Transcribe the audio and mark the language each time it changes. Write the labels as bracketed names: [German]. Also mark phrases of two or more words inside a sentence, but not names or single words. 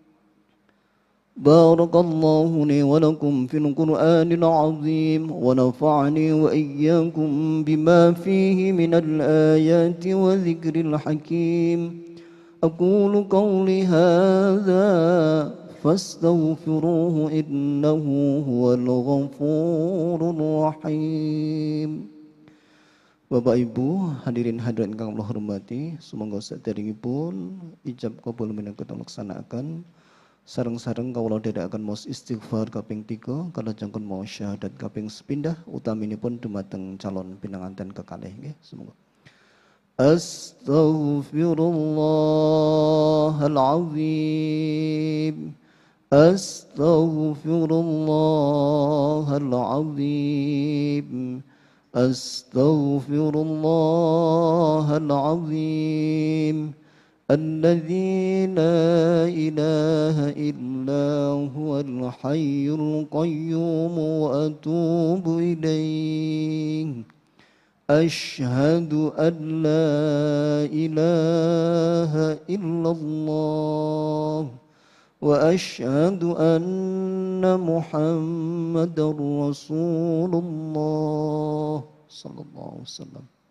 [Arabic] بارك الله لي ولكم في القرآن العظيم ونفعني وإياكم بما فيه من الآيات وذكر الحكيم. أقول قولي هذا فاستغفروه إنه هو الغفور الرحيم. [Javanese] Bapak Ibu hadirin hadirin kang kula hormati, sumangga saderengipun ijab kabul menika laksanaken sareng-sareng kawula dherekaken maos istighfar kaping 3 kalajengipun maos syahadat kaping sepindah utaminipun dumateng calon pinanganten kekalih nggih sumangga. [Arabic] Astaghfirullahalazim. Astaghfirullahalazim. Astaghfirullahalazim. الذي لا إله إلا هو الحي القيوم وأتوب إليه. أشهد أن لا إله إلا الله وأشهد أن محمدا رسول الله صلى الله عليه وسلم.